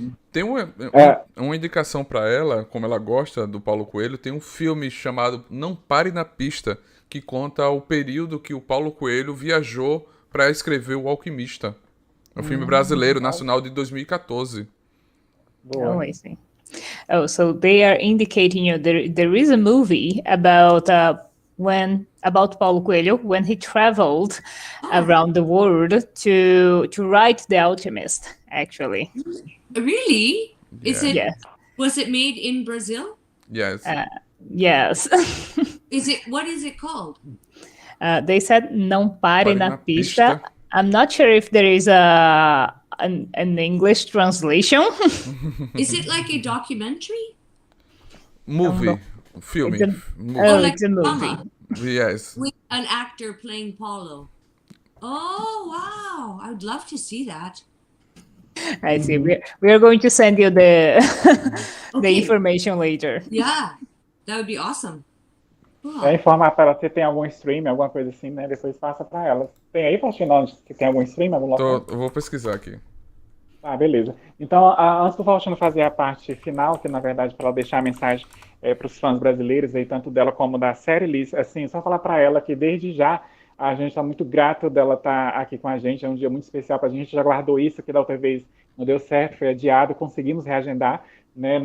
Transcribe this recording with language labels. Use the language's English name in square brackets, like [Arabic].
[Portuguese] Tem uma indicação para ela, como ela gosta do Paulo Coelho, tem um filme chamado Não Pare na Pista, que conta o período que o Paulo Coelho viajou para escrever O Alquimista. É um filme brasileiro, nacional de 2014. [English] Oh, I see. Oh, so they are indicating you there is a movie about Paulo Coelho when he traveled around the world to write The Alchemist, actually. Really? Yeah. Was it made in Brazil? Yes. Yes. What is it called? They said Não Pare na Pista. I'm not sure if there is an English translation. Is it like a documentary? Movie. [Portuguese] Filme. [English] It's a movie. Yes. With an actor playing Paulo. Oh, wow. I would love to see that. I see. We are going to send you the information later. Yeah, that would be awesome. [Portuguese] Informar para ela se tem algum stream, alguma coisa assim, né? Depois passa para ela. Tem aí, Faustino, se tem algum stream, algum local? Eu vou pesquisar aqui. Beleza. Então, antes do Faustino fazer a parte final, que na verdade para ela deixar a mensagem para os fãs brasileiros, aí, tanto dela como da série, Liz, assim, só falar para ela que desde já a gente está muito grato dela estar aqui com a gente, é um dia muito especial para a gente, já guardou isso, que da outra vez não deu certo, foi adiado, conseguimos reagendar, né?